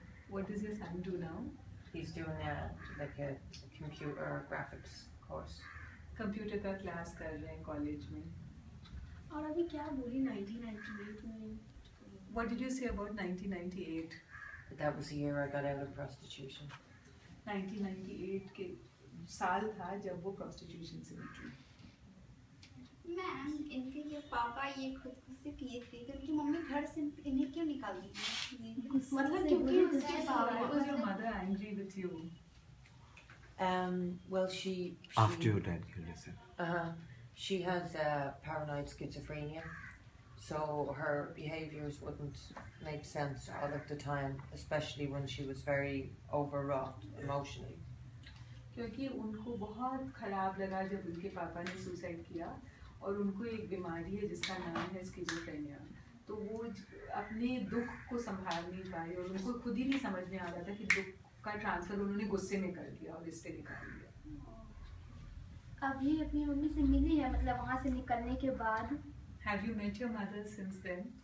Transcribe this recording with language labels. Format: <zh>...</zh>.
<en>What does your son do now? He's doing like a computer graphics course.</en> <hi>Computer का class कर रहे हैं college में। और अभी क्या बोली 1998 में?</hi> <en>What did you say about 1998? That was the year I got out of prostitution.</en> <hi>1998 के साल था जब वो prostitution से निकली। मैम, इनके ये पापा ये खुद से किए थे, तो उनकी मम्मी घर से इन्हें क्यों निकाल दी? मतलब क्योंकि उसके</hi> <en>Why was your mother angry with you? Well, she After your dad killed herself. She has paranoid schizophrenia, so her behaviours wouldn't make sense all of the time, especially when she was very overwrought emotionally.</en> <hi>क्योंकि उनको बहुत खराब लगा जब उनके पापा ने suicide किया, और उनको एक बीमारी है जिसका नाम है स्किज़ोफ्रेनिया। तो वो अपने दुख को संभाल नहीं पाई, और उनको खुद ही नहीं समझ में आ रहा था कि दुख का ट्रांसफर उन्होंने गुस्से में कर दिया और इससे निकाल दिया। अभी अपनी मम्मी से मिली है, मतलब वहाँ से निकलने के बाद?</hi> <en>Have you met your mother since then?</en>